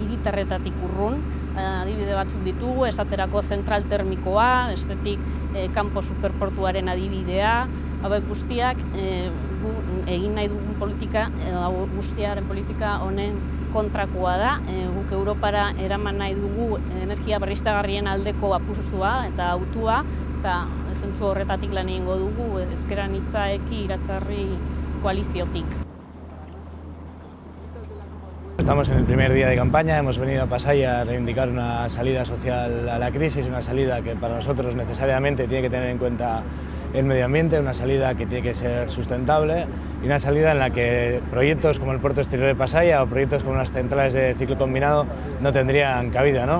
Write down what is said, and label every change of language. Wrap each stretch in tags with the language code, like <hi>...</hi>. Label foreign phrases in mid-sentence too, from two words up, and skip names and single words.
<eu>Hiritarretatik urrun, adibide batzuk ditugu, esaterako zentral termikoa, bestetik kanpo superportuaren adibidea, hauek guztiak gu egin nahi dugun politika, guztiaren politika honen kontrakoa da. Guk Europara eraman nahi dugu energia berriztagarrien aldeko apustua eta autua, eta zentzu horretatik lan egingo dugu Ezker Anitza Eki Iratzarri koaliziotik.</eu> <es>Estamos en el primer día de campaña, hemos venido a Pasaia a reivindicar una salida social a la crisis, una salida que para nosotros necesariamente tiene que tener en cuenta el medio ambiente, una salida que tiene que ser sustentable y una salida en la que proyectos como el puerto exterior de Pasaia o proyectos como las centrales de ciclo combinado no tendrían cabida, ¿no?</es>